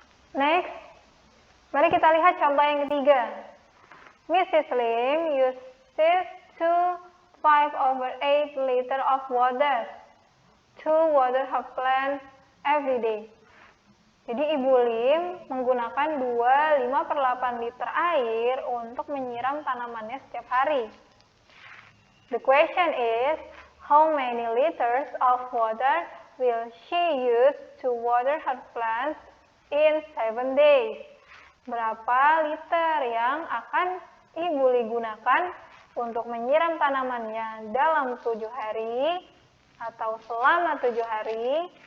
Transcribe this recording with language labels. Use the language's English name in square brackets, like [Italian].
[Indonesian] Next, mari kita lihat contoh yang ketiga. Mrs. [English] Lim uses 5/8 liter of water to water her plants every day. [Indonesian] Jadi Ibu Lim menggunakan 5/8 liter air untuk menyiram tanamannya setiap hari. [English] The question is, how many liters of water will she use to water her plants in 7 days? [Indonesian] Berapa liter yang akan Ibu Lim gunakan untuk menyiram tanamannya dalam 7 hari atau selama 7 hari?